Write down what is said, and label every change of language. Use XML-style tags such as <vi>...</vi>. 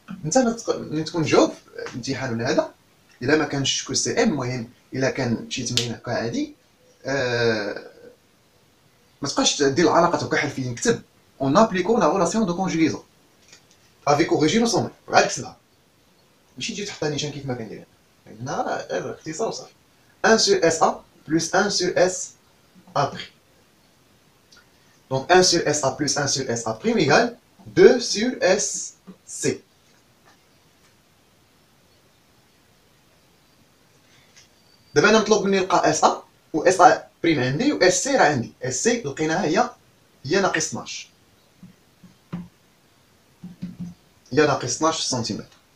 <ar>انت ملي تكون جاوب الامتحان ولا هذا، الا ما كانش كو سي ام، المهم الا كان شي تمرين هكا عادي، ما تبقاش دير العلاقات هكا حرفيا، نكتب اون ابليكو لا غولاسيون دو كونجيغيزون افيك اوريجين وسون، غير كتبها ماشي تجي تحطها نيشان كيف ما كندير هنا، غير اختصار وصافي.</ar> <fr>1 sur SA plus 1 sur SA prime. Donc 1 sur SA plus 1 sur SA prime égale 2 sur SC.</fr> <ar>دابا انا مطلوب مني نلقى SA و SA بريم عندي و SC راه عندي. SC لقيناها هي ناقص 12. هي ناقص 12 سنتيمتر.</ar>